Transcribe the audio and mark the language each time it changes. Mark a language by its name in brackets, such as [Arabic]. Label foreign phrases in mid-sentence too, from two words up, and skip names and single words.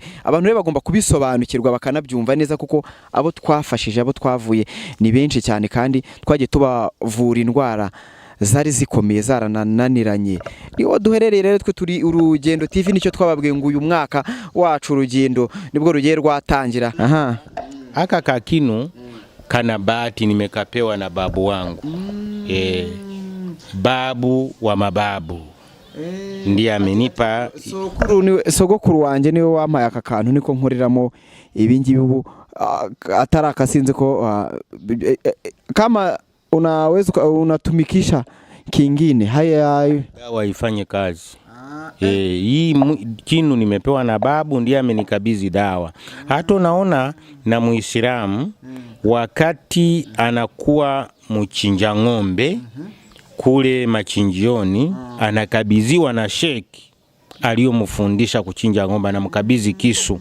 [Kinyarwanda] Abantu rero bagomba kubisobanukirwa bakanabyumva neza, kuko abo twafashije, abo twavuye ni benshi cyane, kandi twagiye tubavura indwara zari zikomeye zarananiranye. Niho duherereye rero, twe turi Urugendo TV, nicyo twababwiye ngo uyu mwaka wacu urugendo nibwo rugiye rwatangira. [Swahili] Aka kakinu kana bahati nimekapewa na babu wangu. Babu wa mababu ndiye amenipa. [Kinyarwanda] Sogokuru wanjye niwe wampaye aka kantu, niko nkoriramo ibingibi ubu atarakasinze ko [Swahili] kama unaweza unatumikisha kingine haya dawa ifanye kazi. Hii kinu nimepewa na babu, ndiye amenikabidhi dawa. Hata unaona na Muislamu wakati anakuwa mchinja ng'ombe kule machinjioni, anakabidhiwa na sheki aliyomfundisha kuchinja ng'ombe, na mkabidhi kisu.